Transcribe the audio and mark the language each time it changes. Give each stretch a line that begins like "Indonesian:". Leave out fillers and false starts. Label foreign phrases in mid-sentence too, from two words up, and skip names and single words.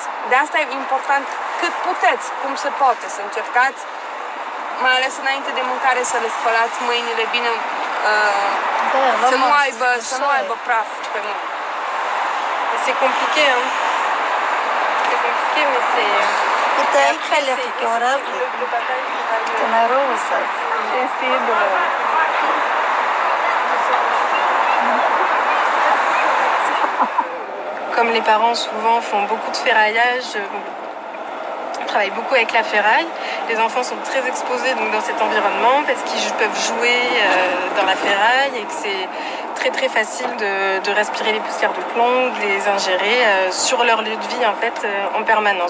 Romanian: De asta e important cât puteți, cum se poate, să încercați, mai ales înainte de mâncare, să le spălați mâinile bine, să nu aibă praf pe mâini.
French: C'est compliqué, hein. C'est compliqué, mais c'est...
Russian: Это их корабль. Это нароса.
French: J'ai essayé de... Comme les parents souvent font beaucoup de ferraillage, travaillent beaucoup avec la ferraille, les enfants sont très exposés donc, dans cet environnement parce qu'ils peuvent jouer dans la ferraille et que c'est très très facile de respirer les poussières de plomb, de les ingérer sur leur lieu de vie en fait en permanence.